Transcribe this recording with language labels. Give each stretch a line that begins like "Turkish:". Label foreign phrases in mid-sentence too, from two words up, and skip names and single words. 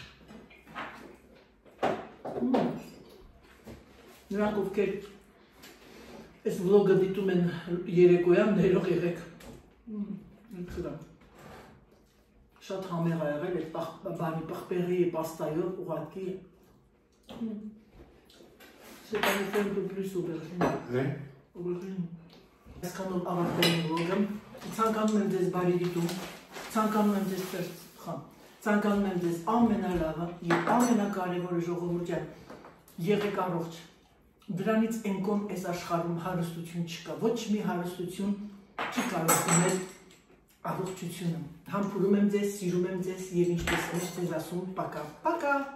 Armenian: Նրանք ովքեր այս վլոգը դիտում են երեկոյան, ներող եղեք։ Շատ համեղ ա եղել այդ բանի պղպեղի պաստայով ուղղակի
French: C'est un peu plus aubergine.
Armenian: Aubergine. Այսքանով ավարտել եմ վլոգը, ցանկանում եմ ձեզ բարի դիտում, ցանկանում եմ ձեզ ցանկանում եմ ձեզ ամենալավը և ամենակարևորը ժողովուրդ ջան, եղեք առողջ։ Դրանից ենկոն այս աշխարհում հարստություն չկա, ոչ մի հարստություն չի կարող ունել առողջությունը։ Համբուրում եմ ձեզ, սիրում եմ ձեզ և ինչպես ձեզ ասում,
Russian: пока, пока։